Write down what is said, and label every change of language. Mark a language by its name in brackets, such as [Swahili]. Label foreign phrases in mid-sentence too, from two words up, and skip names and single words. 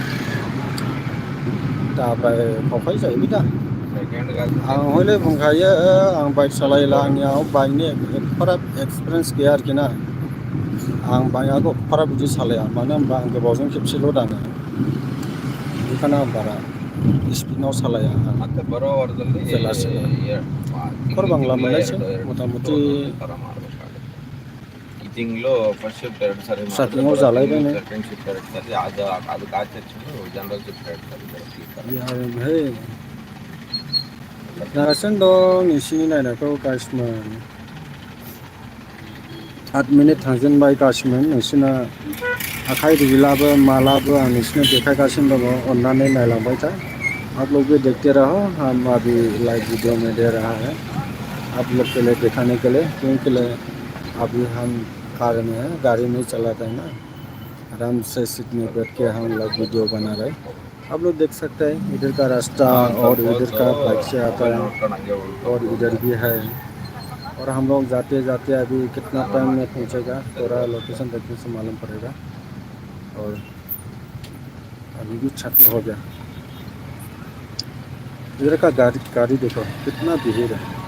[Bodo] दाब्राय खावखाय जाहैबाय दा आं हयले बुंखायो आं बाइक सालायला आंनियाव बाइकनि एफाराब एक्सपिरियेन्स गैया आरोखि ना आं बाइकआखौ एफाराब बिदि सालाया मानो होनबा आं गोबावजों खेबसेल' दाङो बेखायनो आं बारा स्पिडआव सालाया [Kannada] ಮತ್ತೆ ಬರೋ ವಾರದಲ್ಲಿ [Bodo] खरबांला मोननायसै मथा मथि [Kannada] ಈ ತಿಂಗಳು [English] first shift [Kannada] 2 ಸಾರಿ [Bodo] ट्राकिंआव जालायबाय नै [English] second shift [Kannada] 2 ಸಾರಿ ಅದಕ್ಕೆ ಆಚೆ [English] general shift [Kannada] 2 ಸಾರಿ [Bodo] है नागासिनो दं नोंसिनि नायनायखौ गासिमोन 8 मिनिट थांजेनबाय गासिमोन नोंसिना आखाइ रुइलाबो मालाबो आं नोंसिनो देखायगासिनो दङ अननानै नायलांबाय [Hindi] था आप लोग भी देखते रहो हम अभी [English] live video [Hindi] में दे रहा है आप लोग के लिए दिखाने के लिए क्योंकि अभी हम कार में है गाड़ी नहीं चलाते हैं ना आराम से सीट में बैठ के हम लोग वीडियो बना रहे आप लोग देख सकते हैं इधर का रास्ता और इधर का बाइक से आता है और इधर भी है और हम लोग जाते जाते अभी कितना टाइम में पहुंचेगा पूरा लोकेशन देखने से मालूम पड़ेगा और अभी भी छत हो गया इधर का गाड़ी देखो कितना भीड़ है